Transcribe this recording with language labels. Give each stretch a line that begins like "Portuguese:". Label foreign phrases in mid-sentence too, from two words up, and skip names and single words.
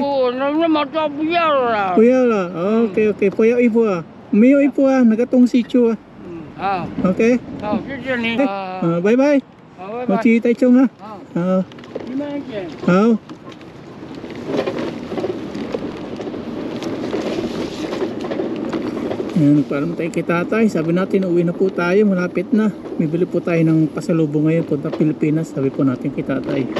Chinese: 不，那么多不要了啦。不要了 ，OK OK， 不要衣服啊，没有衣服啊，那个东西就啊。好。 OK。好，谢谢你。拜拜。好，拜拜。我去带中啊。好。好。你慢一点。
Filipino: 好。Ayan, nagpaalam tayo kay tatay. Sabi natin uwi na po tayo, malapit na. Bibili po tayo ng pasalubong ngayon punta Pilipinas. Sabi po natin kay tatay.